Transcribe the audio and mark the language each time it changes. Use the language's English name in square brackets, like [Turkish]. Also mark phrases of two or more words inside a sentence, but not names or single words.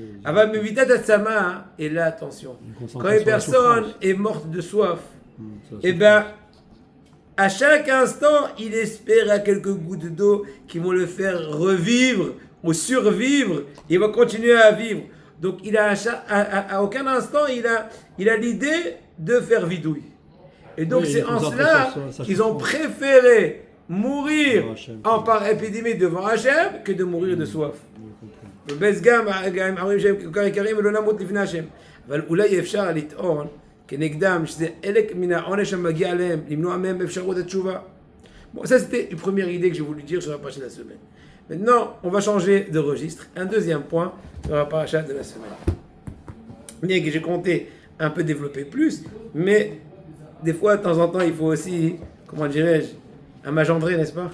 [French] Et là, attention, quand une personne est morte de soif, et bien, à chaque instant, il espère à quelques gouttes d'eau qui vont le faire revivre ou survivre. Il va continuer à vivre. Donc, à aucun instant, il a l'idée de faire vidouille. Et donc, c'est en cela qu'ils ont préféré mourir par épidémie devant Hachem que de mourir de soif. [Hebrew] אבל אולי אפשר לטעון כנגדם, שזה אלק מן העונש המגיע עליהם, למנוע מהם באפשרות התשובה. [French] Bon, ça c'était une première idée que j'ai voulu dire sur la paracha de la semaine. Maintenant, on va changer de registre. Un deuxième point sur la paracha de la semaine. Bien que j'ai compté un peu développer plus, mais des fois, de temps en temps, il faut aussi, comment dirais-je, un magendré, n'est-ce pas?